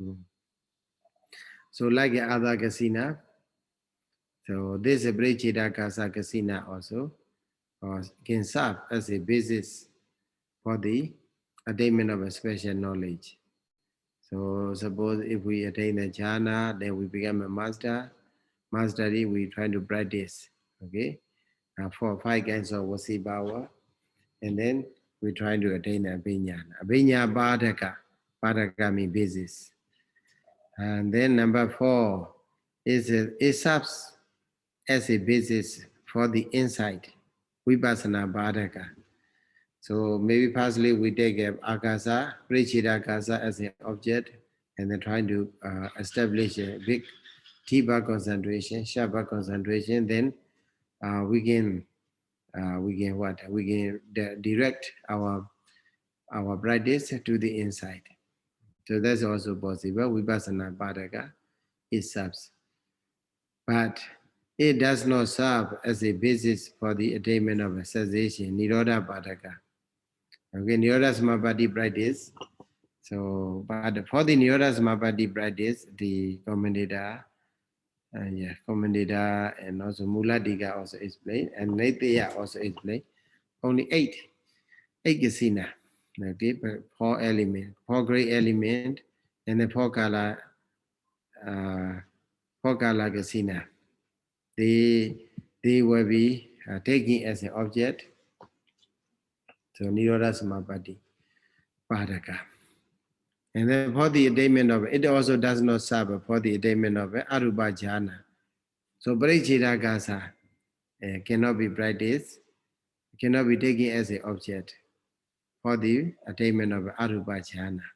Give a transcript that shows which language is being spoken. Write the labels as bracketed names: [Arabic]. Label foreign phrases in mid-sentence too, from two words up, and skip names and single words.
[English] So like other kasina, so this [Pali] Brichidakasa kasina [English] also can serve as a basis for the attainment of a special knowledge. So suppose if we attain the jhana, then we become a master. Mastery, we try to practice, okay? 4 or 5 kinds of wasi power. And then we try to attain abhiññāna. Abhiññāpādaka. Pādaka means basis. And then number 4 is it serves as a basis for the insight, [Pali] vipassana bādaka. [English] So maybe firstly we take akasa, [Pali] Parichita akasa [English] as an object, and then trying to establish a big deeper concentration, sharper concentration. Then we can what? We can direct our practice to the inside. So that's also possible. [Pali] Vipassana bādaka, [English] it serves. But it does not serve as a basis for the attainment of a cessation, [Pali] nirodha bādaka. [English] Okay, [Pali] nirodha samapatti [English] practice. So, but for the [Pali] nirodha samapatti [English] practice, the commentator, commentator and also Muladika also explained, and Naitya also explained, only 8 kasina. Okay, but 4 element, 4 great element, and the 4 kala, 4 [Pali] kala kasina. [English] They will be taken as an object. [Pali] So nirodha samapatti padaka. [English] And then for the attainment of it also does not serve for the attainment of [Pali] arupa jhana. [English] So [Pali] parichita gasa [English] cannot be practiced, cannot be taken as an object for the attainment of [Pali] arupa jhana.